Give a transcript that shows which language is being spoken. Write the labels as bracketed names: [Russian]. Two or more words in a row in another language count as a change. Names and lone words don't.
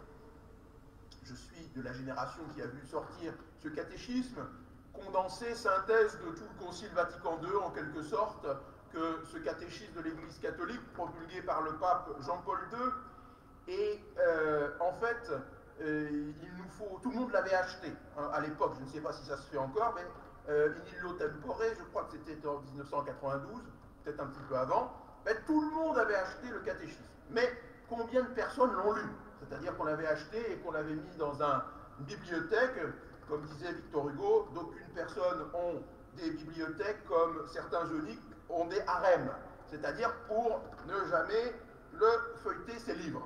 [French] Je suis de la génération qui a vu sortir ce catéchisme, condensé, synthèse de tout le Concile Vatican II en quelque sorte, que ce catéchisme de l'Église catholique, promulgué par le pape Jean-Paul II, et en fait, il nous faut, tout le monde l'avait acheté hein, à l'époque, je ne sais pas si ça se fait encore, mais [Latin] in illo tempore, [French] je crois que c'était en 1992, peut-être un petit peu avant, mais tout le monde avait acheté le catéchisme. Mais combien de personnes l'ont lu? C'est-à-dire qu'on l'avait acheté et qu'on l'avait mis dans une bibliothèque, comme disait Victor Hugo, d'aucunes personnes ont des bibliothèques comme certains eunuques ont des harems, c'est-à-dire pour ne jamais le feuilleter ses livres.